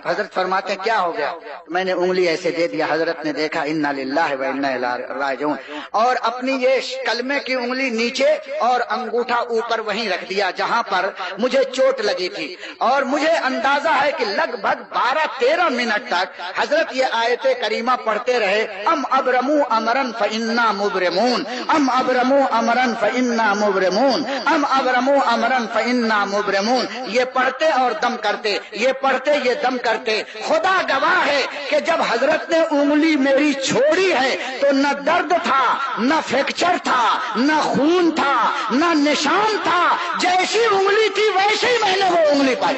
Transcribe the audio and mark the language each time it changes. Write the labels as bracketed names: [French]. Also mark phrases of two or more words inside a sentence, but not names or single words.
[Urdu] حضرت فرماتے ہیں کیا ہو گیا؟ میں نے انگلی ایسے دے دیا، حضرت نے دیکھا [Arabic] انا للہ و انا الیہ راجعون، [Urdu] اور اپنی یہ کلمے کی انگلی نیچے اور انگوٹھا اوپر وہیں رکھ دیا جہاں پر مجھے چوٹ لگی تھی۔ اور مجھے اندازہ ہے کہ لگ بھگ 12-13 منٹ تک حضرت یہ آیت کریمہ پڑھتے رہے، [Arabic] ام ابرموا امرا فانا مبرمون، ام ابرموا امرا فانا مبرمون، ام ابرموا امرا فانا مبرمون۔ [Urdu] یہ پڑھتے اور دم کرتے، یہ پڑھتے یہ دم کرتے۔ خدا گواہ ہے کہ جب حضرت نے انگلی میری چھوڑی ہے تو نہ درد تھا، نہ فریکچر تھا، نہ خون تھا، نہ نشان تھا، جیسی انگلی تھی ویسے ہی میں نے وہ انگلی پائی۔